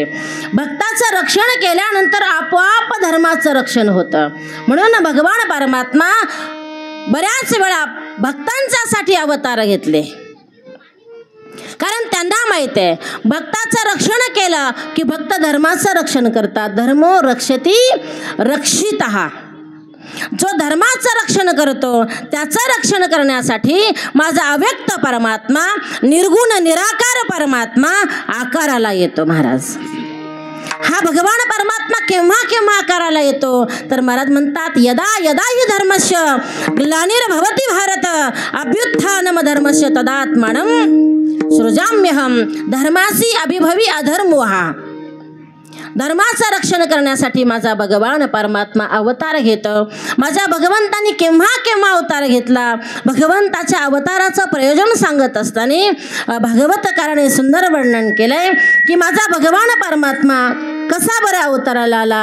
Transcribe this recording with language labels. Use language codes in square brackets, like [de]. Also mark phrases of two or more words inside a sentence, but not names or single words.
[mr] भक्ताचं रक्षण केल्यानंतर आपोआप धर्माचं रक्षण होतं. म्हणून भगवान परमात्मा बऱ्याच वेळा भक्तांच्यासाठी अवतार घेतले, कारण त्यांना माहीत आहे, भक्ताचं रक्षण केलं की भक्त धर्माचं रक्षण करतात. [sa] धर्मो रक्षती रक्षितः. [mr] जो धर्माचं रक्षण करतो त्याचं रक्षण करण्यासाठी माझा अव्यक्त परमात्मा, निर्गुण निराकार परमात्मा आकाराला येतो. महाराज, हा भगवान परमात्मा केव्हा केव्हा आकाराला येतो तर महाराज म्हणतात, [sa] यदा यदा हि धर्मस्य ग्लानिर्भवति भारत अभ्युत्थानम धर्मस्य तदात्मानं सृजाम्यहम धर्मासी अभिभवी अधर्मोहा. [mr] धर्माचं रक्षण करण्यासाठी माझा भगवान परमात्मा अवतार घेतो. माझ्या भगवंतांनी केव्हा केव्हा अवतार घेतला, भगवंताच्या अवताराचं प्रयोजन सांगत असताना भागवतकाराने सुंदर वर्णन केलंय की माझा भगवान परमात्मा कसा बरं अवताराला आला.